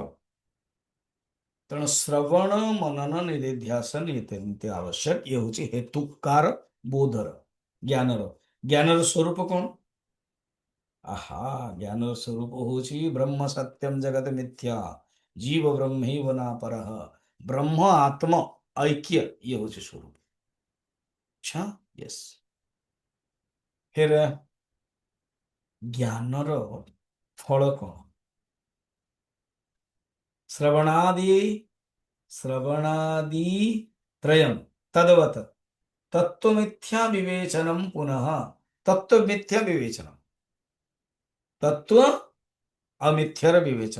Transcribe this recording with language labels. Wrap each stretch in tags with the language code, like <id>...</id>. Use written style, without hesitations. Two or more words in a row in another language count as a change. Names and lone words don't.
<or>ତେଣୁ ଶ୍ରବଣ ମନନ ନିଧିଧ୍ୟାସନ ନିତ୍ୟ ଆବଶ୍ୟକ। ଇଏ ହଉଛି ହେତୁକାର ବୋଧର, ଜ୍ଞାନର। ଜ୍ଞାନର ସ୍ୱରୂପ କଣ? ଆହା, ଜ୍ଞାନର ସ୍ୱରୂପ ହଉଛି</or> <sa>ବ୍ରହ୍ମ ସତ୍ୟମ ଜଗତ ମିଥ୍ୟା, ଜୀବ ବ୍ରହ୍ମୈବ ନା ପରଃ। ବ୍ରହ୍ମ ଆତ୍ମ ऐक्य,</sa> <or>ये ହଉଛି ସ୍ୱରୂପ।</or> <hi>अच्छा, यस। फिर</hi> <or>ଜ୍ଞାନର ଫଳ କଣ?</or> <sa>ଶ୍ରବଣାଦି ଶ୍ରବଣାଦି ତ୍ରୟମ୍ ତଦବତ ତତ୍ତ୍ୱ ବିବେଚନम ପୁନଃ।</sa> <or>ତତ୍ତ୍ୱ ମିଥ୍ୟା ବିବେଚନ, ତତ୍ତ୍ୱ ଆଉ ମିଥ୍ୟାର ବିବେଚନ।</or>